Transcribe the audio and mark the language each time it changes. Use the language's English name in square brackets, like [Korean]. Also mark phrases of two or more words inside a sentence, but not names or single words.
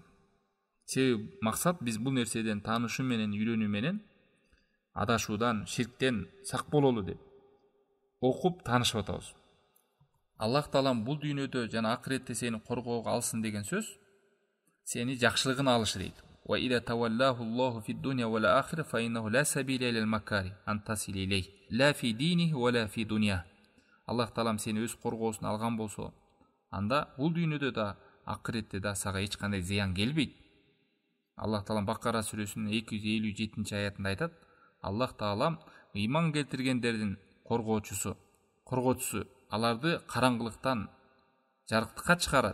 [Kyrgyz] Себеби максат биз бул нерседен таанышуу менен, үйрөнүү менен адашуудан, ширктен сак бололу деп окуп таанышып атабыз. Аллах Таалам бул дүйнөдө жана акыретте сени коргоого алсын деген сөз сени жакшылыгын алышы дейт. [Arabic] وإذا تولاه الله في الدنيا والآخرة فإنه لا سبيل إلى المكاره أن تصل إليه لا في دينه ولا في دنيا. [Kyrgyz] Аллах Таалам сени өз коргоосуна алган болсо, анда бул дүйнөдө да акыретте да сага эч кандай зыян келбейт. Аллах Таалам Бакара сүрөсүнүн 257-аятында айтат: Аллах Таалам ыйман келтиргендердин коргоочусу, аларды караңгылыктан жарыктыкка чыгарат.